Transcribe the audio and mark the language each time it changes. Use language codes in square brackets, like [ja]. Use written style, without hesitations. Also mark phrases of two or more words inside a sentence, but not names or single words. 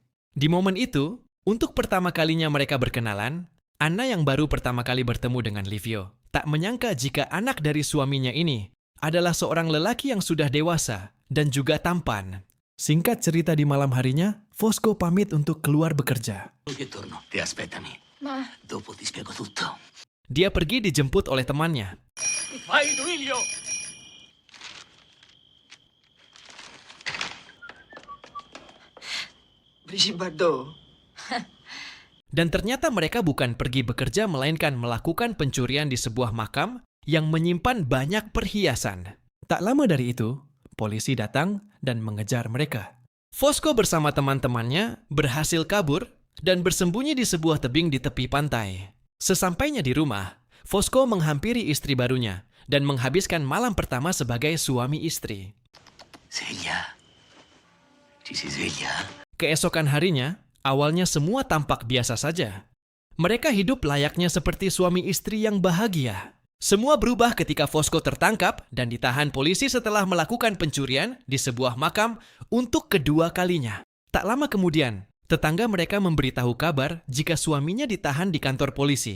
[id] Di momen itu, untuk pertama kalinya mereka berkenalan, Anna yang baru pertama kali bertemu dengan Livio tak menyangka jika anak dari suaminya ini adalah seorang lelaki yang sudah dewasa dan juga tampan. Singkat cerita, di malam harinya, Fosco pamit untuk keluar bekerja. [it] Che torno. Te aspettami. Ma Dopo ti spiego tutto. [id] Dia pergi dijemput oleh temannya. [it] Vai, Duilio! Brigitte Bardot. [id] Dan ternyata mereka bukan pergi bekerja, melainkan melakukan pencurian di sebuah makam yang menyimpan banyak perhiasan. Tak lama dari itu, polisi datang dan mengejar mereka. Fosco bersama teman-temannya berhasil kabur dan bersembunyi di sebuah tebing di tepi pantai. Sesampainya di rumah, Fosco menghampiri istri barunya dan menghabiskan malam pertama sebagai suami istri. [it] Sveglia. Ci si sveglia? [id] Keesokan harinya, awalnya semua tampak biasa saja. Mereka hidup layaknya seperti suami istri yang bahagia. Semua berubah ketika Fosco tertangkap dan ditahan polisi setelah melakukan pencurian di sebuah makam untuk kedua kalinya. Tak lama kemudian, tetangga mereka memberitahu kabar jika suaminya ditahan di kantor polisi.